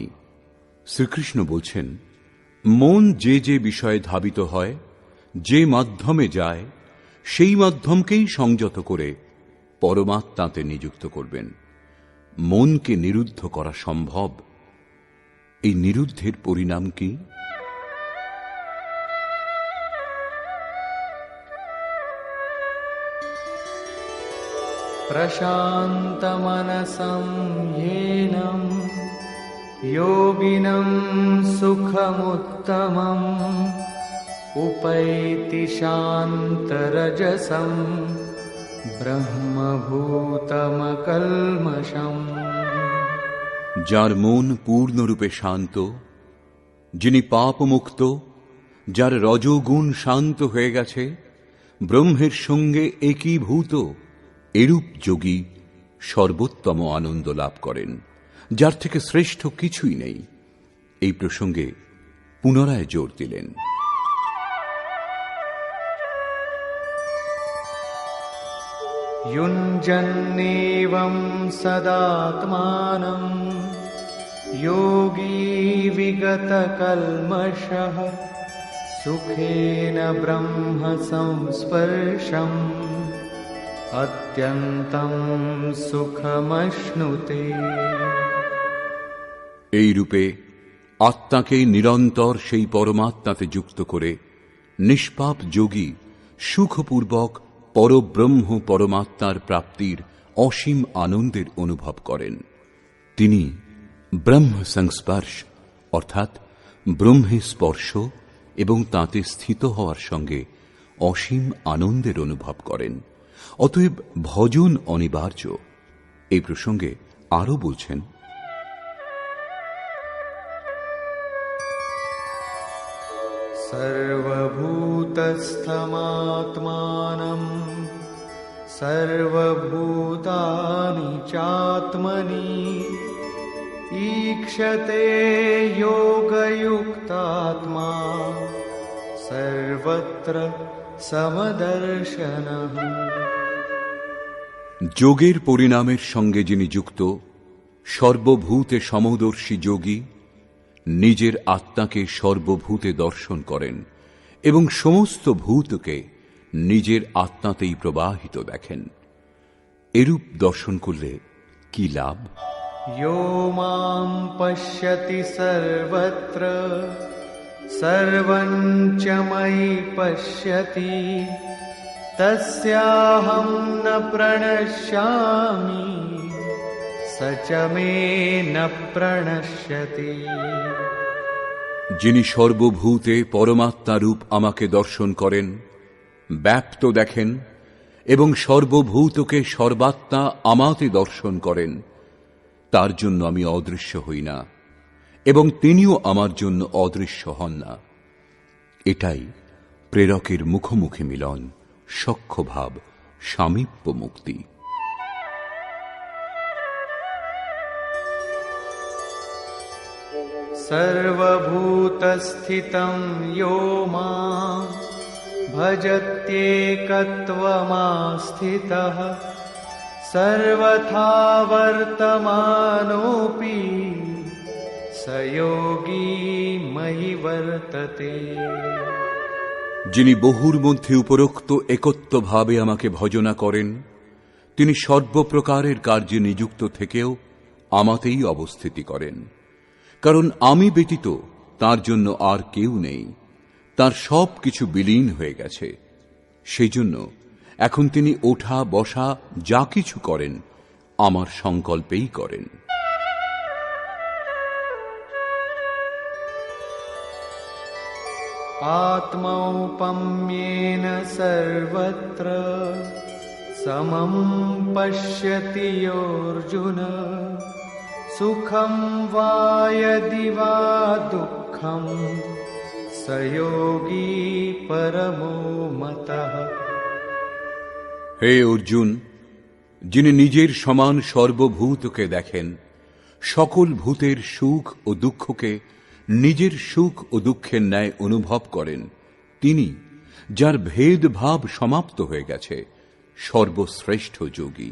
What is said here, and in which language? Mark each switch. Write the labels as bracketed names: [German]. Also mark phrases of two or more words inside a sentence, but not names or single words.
[Bangla] শ্রীকৃষ্ণ বলছেন, মন যে যে বিষয়ে ধাবিত হয়, যে মাধ্যমে যায়, সেই মাধ্যমকেই সংযত করে পরমাত্মাতে নিযুক্ত করবেন। মনকে নিরুদ্ধ করা সম্ভব। এই নিরুদ্ধের পরিণাম কি? [Sanskrit] प्रशान्तमनसं येनं योगिनं सुखमुत्तमम् उपैति शान्तरजसं ब्रह्मभूतमकल्मषम्। [Bangla] যার মন পূর্ণরূপে শান্ত, যিনি পাপমুক্ত, যার রজোগুণ শান্ত হয়ে গেছে, ব্রহ্মের সঙ্গে একীভূত, এরূপ যোগী সর্বোত্তম আনন্দ লাভ করেন, যার থেকে শ্রেষ্ঠ কিছুই নেই। এই প্রসঙ্গে পুনরায় জোর দিলেন। [Sanskrit] युञ्जन्नेवं सदात्मानं योगी विगतकल्मषः सुखेन ब्रह्म संस्पर्शम् अत्यन्तं सुखमश्नुते। [Bangla] এই রূপে আত্মাকে নিরন্তর সেই পরমাত্মাতে যুক্ত করে নিষ্পাপ যোগী সুখপূর্বক পরব্রহ্ম পরমাত্মার প্রাপ্তির অসীম আনন্দের অনুভব করেন। তিনি ব্রহ্ম সংস্পর্শ অর্থাৎ ব্রহ্মে স্পর্শ এবং তাতে স্থিত হওয়ার সঙ্গে অসীম আনন্দের অনুভব করেন। অতএব ভজন অনিবার্য। এই প্রসঙ্গে আরো বলছেন, [Sanskrit] सर्वभूतस्थमात्मानं सर्वभूतानि चात्मनि ईक्षते योगयुक्तात्मा सर्वत्र समदर्शनः। [Bangla] যোগের পরিণামের সঙ্গে যিনি যুক্ত, সর্বভূতে সমদর্শী যোগী নিজের আত্মাকে সর্বভূতে দর্শন করেন এবং সমস্ত ভূতকে নিজের আত্মাতেই প্রবাহিত দেখেন। এরূপ দর্শন করলে কি লাভ? [Sanskrit] यो मां पश्यति सर्वत्र सर्वं च मयि पश्यति तस्याहं न प्रणश्यामि स च मे न प्रणश्यति। [Bangla] যিনি সর্বভূতে পরমাত্মারূপ আমাকে দর্শন করেন, ব্যাপ্ত দেখেন এবং সর্বভূতকে সর্বাত্মা আমাতে দর্শন করেন, তার জন্য আমি অদৃশ্য হই না এবং তিনিও আমার জন্য অদৃশ্য হন না। এটাই প্রেরকের মুখোমুখি মিলন, সখ্যভাব, সামীপ্য মুক্তি। [Sanskrit] सर्वभूतस्थितं यो मां भजत्येकत्वमास्थितः सर्वथा वर्तमानोऽपि स योगी मयि वर्तते। [Bangla] যিনি বহুর মধ্যে উপরোক্ত একত্বভাবে আমাকে ভজনা করেন, তিনি সর্বপ্রকারের কার্যে নিযুক্ত থেকেও আমাতেই অবস্থিতি করেন। কারণ আমি ব্যতীত তার জন্য আর কেউ নেই, তার সব কিছু বিলীন হয়ে গেছে। সেই জন্য এখন তিনি ওঠা বসা যা কিছু করেন আমার সংকল্পেই করেন। [Sanskrit] आत्मौपम्येन सर्वत्र समं पश्यति योऽर्जुन सुखं वा यदि वा दुःखं स योगी परमो मतः। [Bangla] হে অর্জুন, যিনি নিজের সমান সর্বভূতকে দেখেন, সকল ভূতের সুখ ও দুঃখকে নিজের সুখ ও দুঃখের ন্যায় অনুভব করেন, তিনি, যার ভেদভাব সমাপ্ত হয়ে গেছে, সর্বশ্রেষ্ঠ যোগী।